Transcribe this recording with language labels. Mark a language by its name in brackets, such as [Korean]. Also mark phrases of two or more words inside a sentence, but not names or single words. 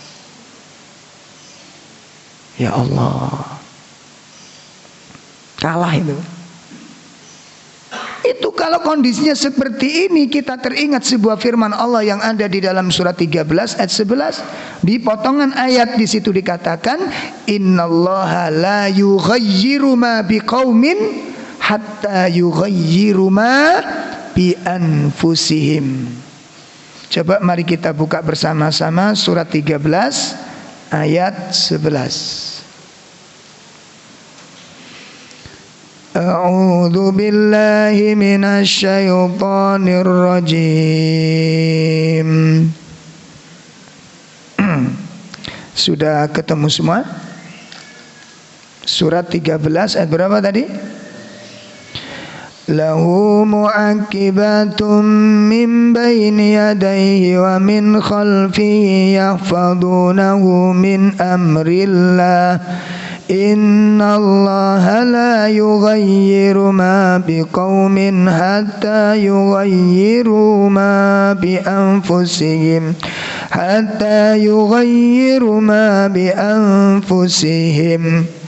[Arabic] يا الله. [Indonesian] Kalah itu. Itu kalau kondisinya seperti ini, kita teringat sebuah firman Allah yang ada di dalam surat 13 ayat 11. Di potongan ayat di situ dikatakan, [Arabic] إن الله لا يغير ما بقوم حتى يغيروا ما بأنفسهم. [Indonesian] Coba mari kita buka bersama-sama surat 13 ayat 11. [Arabic] أعوذ بالله من الشيطان الرجيم. [Indonesian] Sudah ketemu semua? Surat 13 ayat berapa tadi? [Arabic] له معقبات من بين يديه ومن خلفه يحفظونه من أمر الله. إن الله لا يغير ما بقوم حتى يغيروا ما بأنفسهم حتى يغيروا ما بأنفسهم.